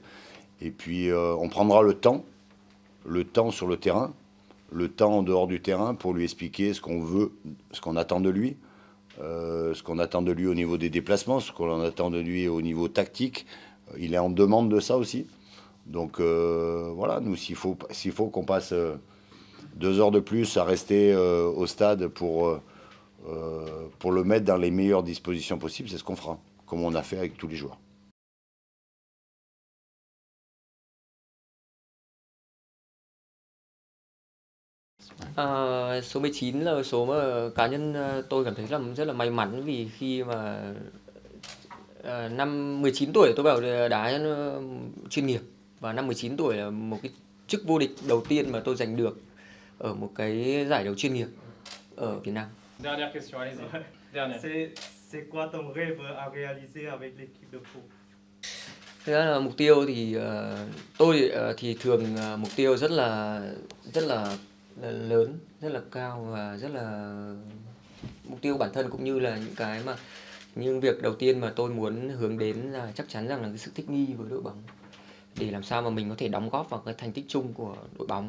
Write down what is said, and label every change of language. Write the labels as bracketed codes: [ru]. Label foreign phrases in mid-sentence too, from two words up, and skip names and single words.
[fr] Et puis on prendra le temps sur le terrain, le temps en dehors du terrain pour lui expliquer ce qu'on veut, ce qu'on attend de lui, ce qu'on attend de lui au niveau des déplacements, ce qu'on attend de lui au niveau tactique. Il est en demande de ça aussi. Donc voilà, nous, s'il faut qu'on passe 2 heures de plus à rester au stade pour le mettre dans les meilleures dispositions possibles, c'est ce qu'on fera, comme on a fait avec tous les joueurs. [vi] Số 19 là số mà cá nhân tôi cảm thấy là rất là may mắn, vì khi mà năm 19 tuổi tôi vào đá chuyên nghiệp, và năm 19 tuổi là một cái chức vô địch đầu tiên mà tôi giành được ở một cái giải đấu chuyên nghiệp ở Việt Nam. [fr] Dernière question, allez-y. Dernière. C'est quoi ton rêve à réaliser avec l'équipe de Po? [vi] Thực ra là mục tiêu thì tôi thì thường mục tiêu rất là lớn, rất là cao, và rất là mục tiêu bản thân cũng như là những cái mà nhưng việc đầu tiên mà tôi muốn hướng đến là chắc chắn rằng là cái sự thích nghi với đội bóng, để làm sao mà mình có thể đóng góp vào cái thành tích chung của đội bóng.